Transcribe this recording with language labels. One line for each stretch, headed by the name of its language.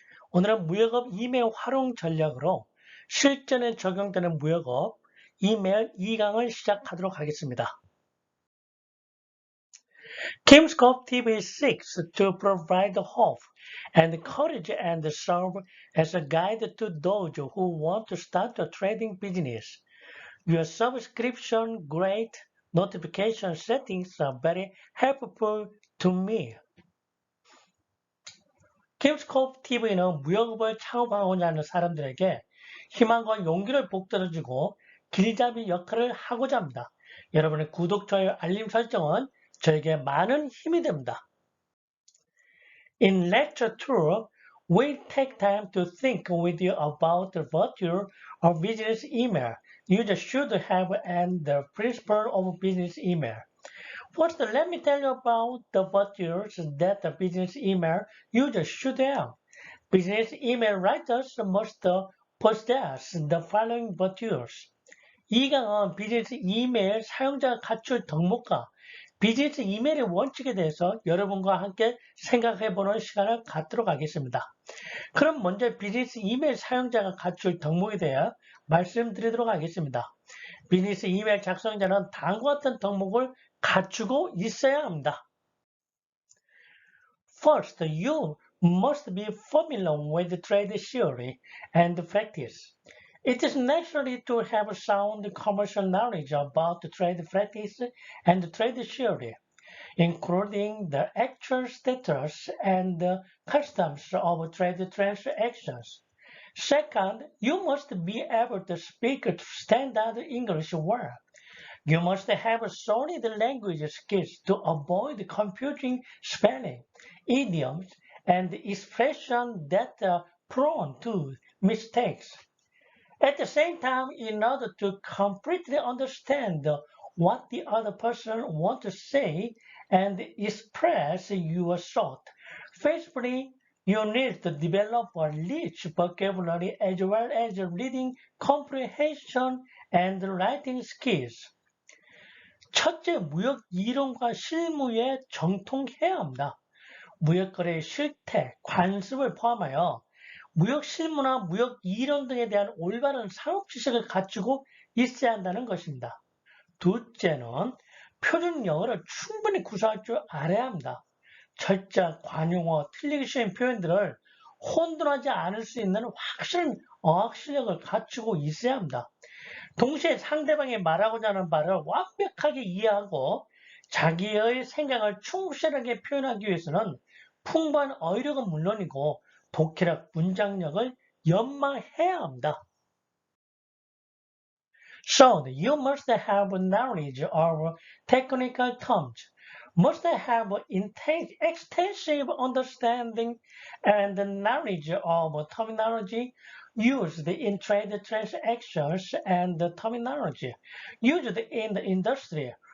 Korean: 오늘은 무역업 이메일 활용 전략으로 실전에 적용되는 무역업 이메일 2강을 시작하도록 하겠습니다.
English: Kimscope TV seeks to provide hope and courage and serve as a guide to those who want to start a trading business. Your subscription grade notification settings are very helpful to me.
Korean: 킴스코프 TV는 무역업을 창업하고자 하는 사람들에게 희망과 용기를 북돋아주고 길잡이 역할을 하고자 합니다. 여러분의 구독, 좋아요, 알림 설정은 저에게 많은 힘이 됩니다.
English: In lecture 2, we take time to think with you about the virtue of business email. Users should have and the principle of business email. First, let me tell you about the virtues that the business email users should have. Business email writers must possess the following virtues.
Korean: 이 강은 비즈니스 이메일 사용자가 갖출 덕목과 비즈니스 이메일의 원칙에 대해서 여러분과 함께 생각해보는 시간을 갖도록 하겠습니다. 그럼 먼저 비즈니스 이메일 사용자가 갖출 덕목에 대해 말씀드리도록 하겠습니다. 비즈니스 이메일 작성자는 다음과 같은 덕목을 갖추고 있어야 합니다.
English: First, you must be familiar with trade theory and practice. It is necessary to have sound commercial knowledge about trade practice and trade theory, including the actual status and customs of trade transactions. Second, you must be able to speak standard English well. You must have solid language skills to avoid confusing spelling, idioms, and expressions that are prone to mistakes. At the same time, in order to completely understand what the other person wants to say and express your thought, firstly, you need to develop a rich vocabulary as well as reading comprehension and writing skills.
Korean: 첫째, 무역 이론과 실무에 정통해야 합니다. 무역거래의 실태, 관습을 포함하여 무역 실무나 무역 이론 등에 대한 올바른 산업 지식을 갖추고 있어야 한다는 것입니다. 둘째는 표준 영어를 충분히 구사할 줄 알아야 합니다. 철자, 관용어, 틀리기 쉬운 표현들을 혼돈하지 않을 수 있는 확실한 어학 실력을 갖추고 있어야 합니다. 동시에 상대방이 말하고자 하는 바를 완벽하게 이해하고 자기의 생각을 충실하게 표현하기 위해서는 풍부한 어휘력은 물론이고 독해력, 문장력을 연마해야 합니다.
English: So, you must have knowledge of technical terms, must have extensive understanding and knowledge of terminology used in trade transactions and terminology used in the industry.